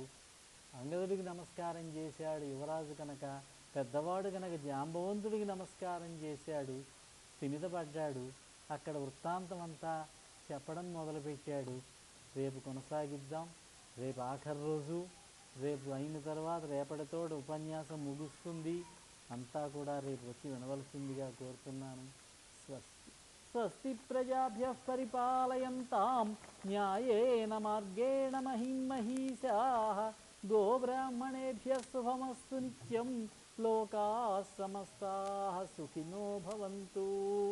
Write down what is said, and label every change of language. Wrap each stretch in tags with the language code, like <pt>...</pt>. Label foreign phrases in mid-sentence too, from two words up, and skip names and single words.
<te>అంగదుడికి నమస్కారం చేశాడు యువరాజు కనుక, పెద్దవాడు కనుక జాంబవంతుడికి నమస్కారం చేశాడు, స్థిమితపడ్డాడు. అక్కడ వృత్తాంతం అంతా చెప్పడం మొదలుపెట్టాడు. రేపు కొనసాగిద్దాం. రేపు ఆఖరి రోజు. రేపు అయిన తర్వాత రేపటితోటి ఉపన్యాసం ముగుస్తుంది. అంతా కూడా రేపు వచ్చి వినవలసిందిగా కోరుతున్నాను. స్వస్తి.</te> <sa>స్వస్తి ప్రజాభ్యః పరిపాలయంతాం న్యాయేన మార్గేణ మహిం మహీషాః. గోబ్రాహ్మణేభ్యः శుభమస్తు నిత్యం. లోకాः సమస్తాः సుఖినో భవంతు.</sa>